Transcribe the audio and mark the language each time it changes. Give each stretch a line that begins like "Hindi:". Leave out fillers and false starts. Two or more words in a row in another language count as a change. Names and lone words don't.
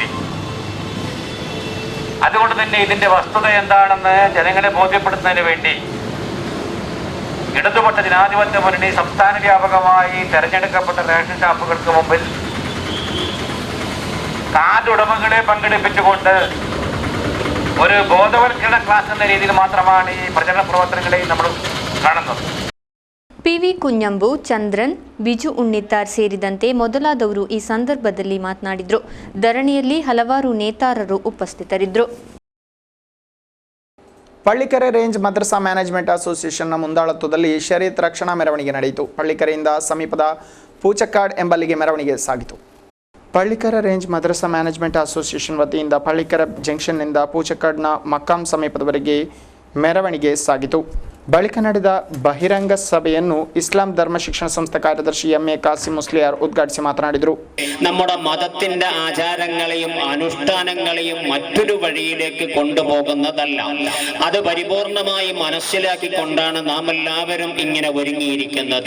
Malayalam: അതുകൊണ്ട് തന്നെ ഇതിൻ്റെ വസ്തുത എന്താണെന്ന് ജനങ്ങളെ ബോധ്യപ്പെടുത്തുന്നതിന് വേണ്ടി ഇടതുപക്ഷ ജനാധിപത്യ മുന്നണി സംസ്ഥാന വ്യാപകമായി തെരഞ്ഞെടുക്കപ്പെട്ട റേഷൻ ഷാപ്പുകൾക്ക് മുമ്പിൽ കാർഡ് ഉടമകളെ പങ്കെടുപ്പിച്ചുകൊണ്ട് ഒരു ബോധവൽക്കരണ ക്ലാസ് എന്ന രീതിയിൽ മാത്രമാണ് ഈ പ്രചരണ പ്രവർത്തനങ്ങളെ നമ്മൾ കാണുന്നത്.
Kannada: PV ಕುഞ്ഞಂಬು, ಚಂದ್ರನ್, ಬಿಜು ಉಣ್ಣಿತ್ತಾರ್ ಸೇರಿದಂತೆ ಮೊದಲಾದವರು ಈ ಸಂದರ್ಭದಲ್ಲಿ ಮಾತನಾಡಿದರು. ಧರಣಿಯಲ್ಲಿ ಹಲವಾರು ನೇತಾರರು ಉಪಸ್ಥಿತರಿದ್ದರು. ಪಳ್ಳಿಕೆರೆ ರೇಂಜ್ ಮದ್ರಸಾ ಮ್ಯಾನೇಜ್ಮೆಂಟ್ ಅಸೋಸಿಯೇಷನ್ನ ಮುಂದಾಳತ್ವದಲ್ಲಿ ಶರೀಅತ್ ರಕ್ಷಣಾ ಮೆರವಣಿಗೆ ನಡೆಯಿತು. ಪಳ್ಳಿಕೆರೆಯಿಂದ ಸಮೀಪದ ಪೂಚಕ್ಕಾಡ್ ಎಂಬಲ್ಲಿಗೆ ಮೆರವಣಿಗೆ ಸಾಗಿತು. ಪಳ್ಳಿಕೆರೆ ರೇಂಜ್ ಮದ್ರಸಾ ಮ್ಯಾನೇಜ್ಮೆಂಟ್ ಅಸೋಸಿಯೇಷನ್ ವತಿಯಿಂದ ಪಳ್ಳಿಕೆರೆ ಜಂಕ್ಷನ್ನಿಂದ ಪೂಚಕ್ಕಾಡ್ನ ಮಕ್ಕಾಂ ಸಮೀಪದವರೆಗೆ ಮೆರವಣಿಗೆ ಸಾಗಿತು. ಬಳಿಕ ನಡೆದ ಬಹಿರಂಗ ಸಭೆಯನ್ನು
Malayalam: ഇസ്ലാം ധർമ്മ ശിക്ഷണ സംസ്ഥ കാര്യദർശി MA കാസിം മുസ്ലിയാർ ഉദ്ഘാടിച്ച് മാതനാടിದರು. നമ്മുടെ മതത്തിന്റെ ആചാരങ്ങളെയും അനുഷ്ഠാനങ്ങളെയും മറ്റൊരു വഴിയിലേക്ക് കൊണ്ടുപോകുന്നതല്ല. അത് പരിപൂർണമായി മനസ്സിലാക്കിക്കൊണ്ടാണ് നാം എല്ലാവരും ഇങ്ങനെ ഒരുങ്ങിയിരിക്കുന്നത്.